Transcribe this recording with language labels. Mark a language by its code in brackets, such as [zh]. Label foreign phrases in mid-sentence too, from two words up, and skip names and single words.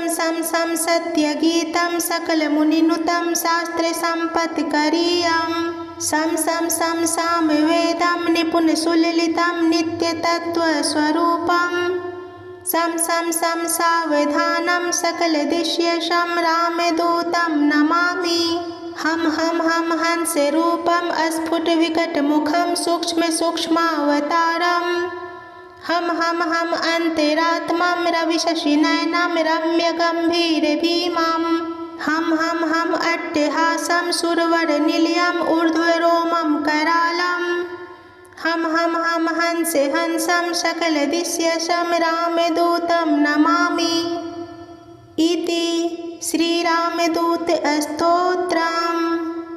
[sa] सं सं सत्यगीतं सकलमुनिनुतं शास्त्रसम्पत्करीयं सं सं सं सामवेदं निपुणसुललितं नित्यतत्त्वस्वरूपं सं सं सं सावधानं सकलदिश्यशं रामदूतं नमामि हम हंसरूपं स्फुटविकटमुखं सूक्ष्मसूक्ष्मावतारम् हम अंतरात्मं रविशशिनयनं रम्यगम्भीरभीमं हम अट्टहासं सुरवरनिलयम् ऊर्ध्वरोमं करालं हम हंसं सकलदिश्यशं रामदूतं नमामि इति श्रीरामदूतस्तोत्रम्।